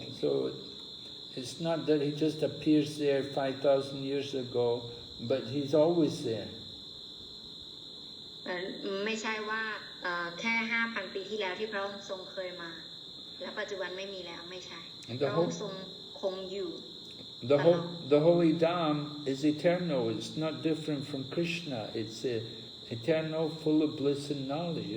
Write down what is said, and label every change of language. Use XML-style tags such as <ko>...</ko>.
<en>So it's not that he just appears there 5,000 years ago, but he's always there.</en> <th>ไม่ใช่ว่าแค่ 5,000 ปีที่แล้วที่พระองค์ทรงเคยมาและปัจจุบันไม่มีแล้วไม่ใช่พระองค์ทรงคงอยู่</th> <en>The holy dham is eternal. It's not different from Krishna. It's eternal, full of bliss and knowledge.</en>